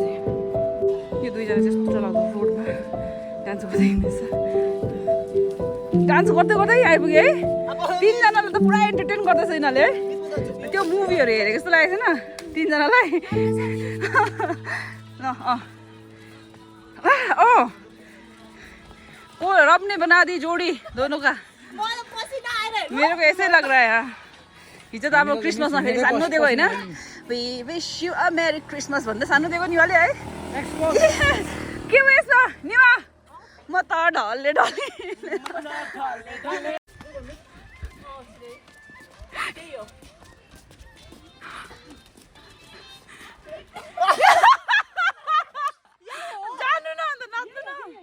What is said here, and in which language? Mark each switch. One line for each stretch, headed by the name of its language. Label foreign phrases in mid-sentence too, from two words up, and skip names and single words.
Nepali: यो दुईजना चाहिँ यस्तो चलाउँदो रोडमा डान्स गर्दै हिँड्दैछ. डान्स गर्दै गर्दै आइपुग्यो है. तिनजनाले त पुरा एन्टरटेन गर्दैछ यिनीहरूले है. त्यो मुभीहरू हेरेको जस्तो लागेको छैन तिनजनालाई.
Hindi: ओ रब ने बना दी जोड़ी दोनों का. मेरे को ऐसे लग रहा है यार.
Nepali: हिजो त अब क्रिसमसमा फेरि सानो दिएको होइन.
English: We wish you a merry Christmas
Nepali: भन्दै सानो दिएको निवाले है. के हो यस्तो निवा? म त ढल्ले ढल्ले. जानु न अन्त नाच्नु न.